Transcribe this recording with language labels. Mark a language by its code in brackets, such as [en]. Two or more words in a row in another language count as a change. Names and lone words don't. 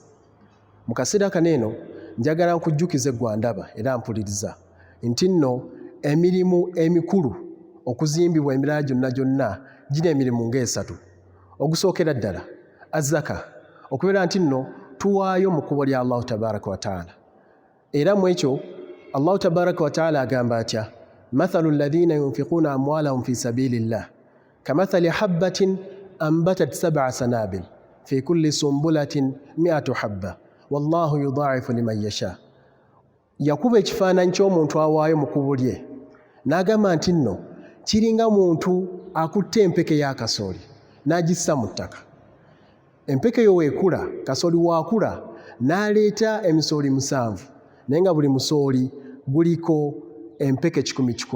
[lg] Mu kaseera kano eno njagala nkujjukize gwandaba era mpuliriza nti nno emirimu emikulu okuzimbibwa emirala gyonna gina emirimu ng'esatu. Ogusookera ddala azzaka, okubeera nti nno tuwaayo mu kkubo lya [ar] الله تبارك وتعالى. [lg] Era mu ekyo [ar] الله تبارك وتعالى [lg] agamba atya: [ar] مثل الذين ينفقون أموالهم في سبيل الله كمثل حبة أنبتت سبع سنابل في كل سنبلة مائة حبة والله يضاعف لمن يشاء. [lg] Yakuba ekifaananyi ky'omuntu awaayo mu kkubo lye n'agamba nti nno kiringa muntu akutte empeke ya kasooli n'agissa mu ttaka. Empeke yo weekula, kasooli waakula n'aleeta emisooli 7 naye nga buli musooli guliko empeke 100.